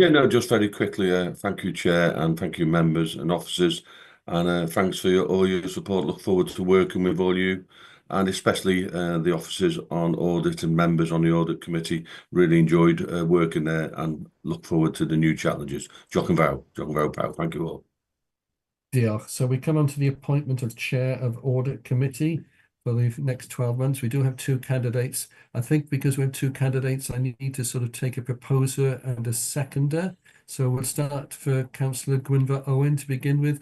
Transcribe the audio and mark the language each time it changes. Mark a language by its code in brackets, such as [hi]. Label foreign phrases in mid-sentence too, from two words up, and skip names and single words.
[en] Yeah, no, just very quickly, thank you, Chair, and thank you, members and officers, and thanks for all your support. Look forward to working with all you, and especially the officers on audit and members on the audit committee. Really enjoyed working there, and look forward to the new challenges. [cy] Diolch yn fawr pawb. [en] Thank you all. [cy] Diolch. [en] So we come on to the appointment of Chair of Audit Committee for the next 12 months. We do have 2 candidates. I think because we have 2 candidates, I need to sort of take a proposer and a seconder. So we'll start for Councillor Gwynfor Owen to begin with.